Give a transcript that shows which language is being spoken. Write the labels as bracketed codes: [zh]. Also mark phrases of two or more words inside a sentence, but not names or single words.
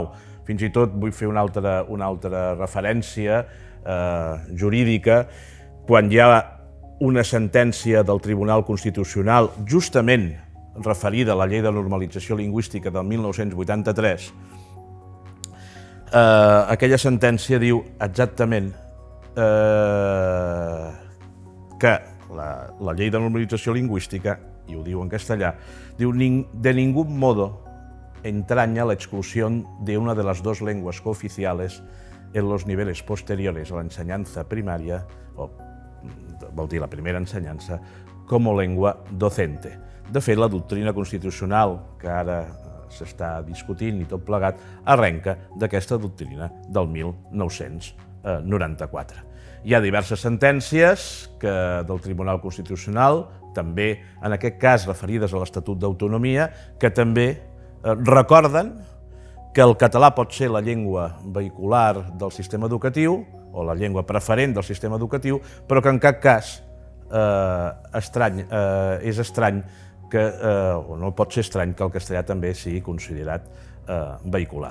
[ca] Fins i tot vull fer una altra referència jurídica quan hi ha una sentència del Tribunal Constitucional justament referida a la Llei de Normalització Lingüística del 1983. Aquella sentència diu exactament que la Llei de Normalització Lingüística, [es] y lo digo en [ca] castellà, diu: [es] de ningún modo entraña la exclusión de una de las dos lenguas cooficiales en los niveles posteriores a la enseñanza primaria, [ca] o vol dir la primera ensenyança, [es] como lengua docente. [ca] De fet, la doctrina constitucional, que ara s'està discutint i tot plegat, arrenca d'aquesta doctrina del 1994. Hi ha diverses sentències del Tribunal Constitucional, també en aquest cas referides a l'Estatut d'Autonomia, que també recorden que el català pot ser la llengua vehicular del sistema educatiu o la llengua preferent del sistema educatiu, però que en cap cas és estrany o no pot ser estrany que el castellà també sigui considerat vehicular.